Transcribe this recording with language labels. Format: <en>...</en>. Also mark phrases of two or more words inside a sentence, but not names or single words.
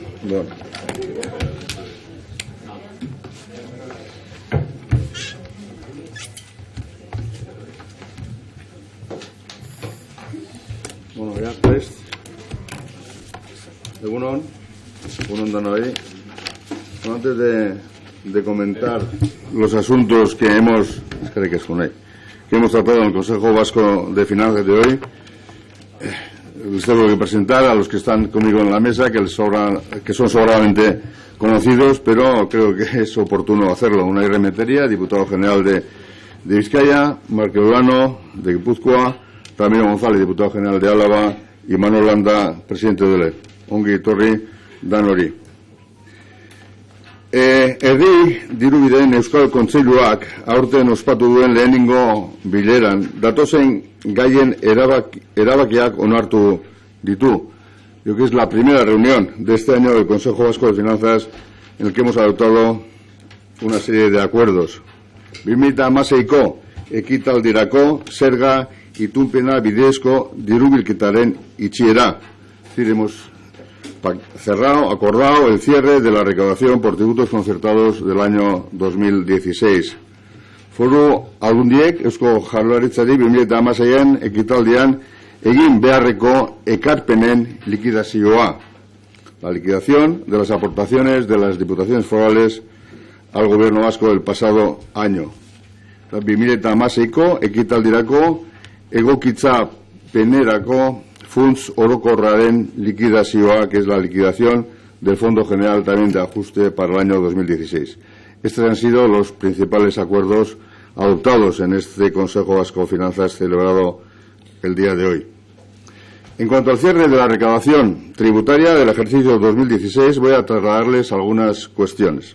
<es>Bueno. Bueno, ya pues.</es> <eu>Egunon Danoi.</eu> <es>Bueno, antes de comentar los asuntos que hemos tratado en el Consejo Vasco de Finanzas de hoy, les tengo que presentar a los que están conmigo en la mesa, que son sobradamente conocidos, pero creo que es oportuno hacerlo. Unai Rementeria, diputado general de Vizcaya; Marc Urano, de Guipúzcoa; Ramiro González, diputado general de Álava; y Manuel Landa, presidente de LEF.</es> <eu>Ongi etorri danori. Herri dirubideen Euskal Kontseiluak aurten ospatu duen lehenengo bileran datozen gaien erabakiak onartu ditu.</eu> <es>Yo creo que es la primera reunión de este año del Consejo Vasco de Finanzas en el que hemos adoptado una serie de acuerdos.</es> <eu>2016ko ekitaldirako zerga itunpena bidezko dirubilketaren itxiera.</eu> <es>Es decir, hemos acordado el cierre de la recaudación por tributos concertados del año 2016.</es> <eu>Foru Aldundiek Eusko Jaurlaritzari 2016an ekitaldian egin beharreko ekarpenen likidazioa.</eu> <es>La liquidación de las aportaciones de las diputaciones forales al Gobierno vasco del pasado año.</es> <eu>2016ko ekitaldirako egokitza penerako Funds orokorraren liquidazioa,</eu> <es>que es la liquidación del Fondo General también de Ajuste para el año 2016. Estos han sido los principales acuerdos adoptados en este Consejo Vasco de Finanzas celebrado el día de hoy. En cuanto al cierre de la recaudación tributaria del ejercicio 2016, voy a trasladarles algunas cuestiones.</es>